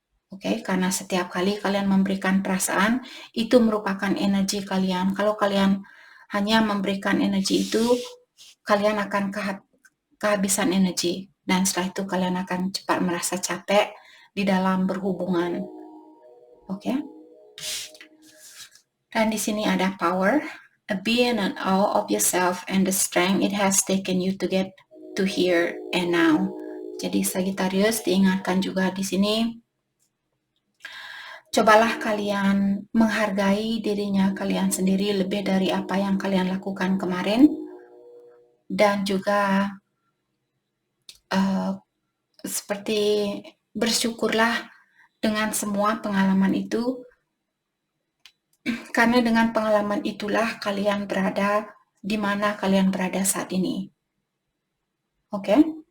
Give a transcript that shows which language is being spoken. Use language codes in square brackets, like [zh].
[id] Oke, karena setiap kali kalian memberikan perasaan, itu merupakan energi kalian. Kalau kalian hanya memberikan energi itu, kalian akan kehabisan energi. Dan setelah itu kalian akan cepat merasa capek di dalam berhubungan. Oke. Dan di sini ada power, [en] be in awe of yourself and the strength it has taken you to get to here and now. [id] Jadi Sagittarius diingatkan juga di sini, cobalah kalian menghargai dirinya kalian sendiri lebih dari apa yang kalian lakukan kemarin. Dan juga seperti bersyukurlah dengan semua pengalaman itu, karena dengan pengalaman itulah kalian berada di mana kalian berada saat ini. Oke?